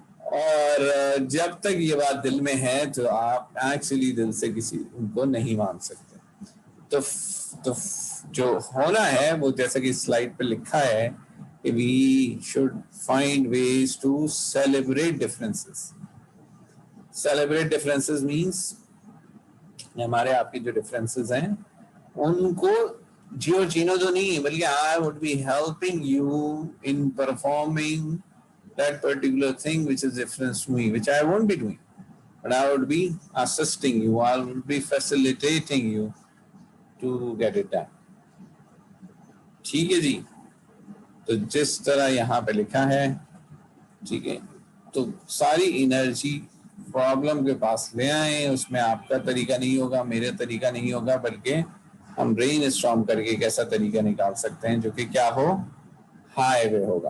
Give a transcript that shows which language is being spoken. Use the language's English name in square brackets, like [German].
[Urdu] اور جب تک یہ بات دل میں ہے تو آپ ایکچولی دل سے کسی ان کو نہیں مان سکتے. تو جو ہونا ہے وہ جیسا کہ سلائڈ پہ لکھا ہے کہ [English] We should find ways to celebrate differences. Celebrate differences means [Urdu] ہمارے آپ کے جو ڈفرینسز ہیں ان کو جیو جینو تو نہیں, بلکہ [English] I would be helping you in performing that particular thing which is different to me, which I won't be doing, but I would be assisting you, I would be facilitating you to get it done. [Urdu] ٹھیک ہے جی. تو جس طرح یہاں پہ لکھا ہے, ٹھیک ہے, تو ساری انرجی پرابلم کے پاس لے آئیں. اس میں آپ کا طریقہ نہیں ہوگا, میرا طریقہ نہیں ہوگا, بلکہ ہم برین اسٹارم کر کے ایک ایسا طریقہ نکال سکتے ہیں جو کہ کیا ہو, ہائی وے ہوگا.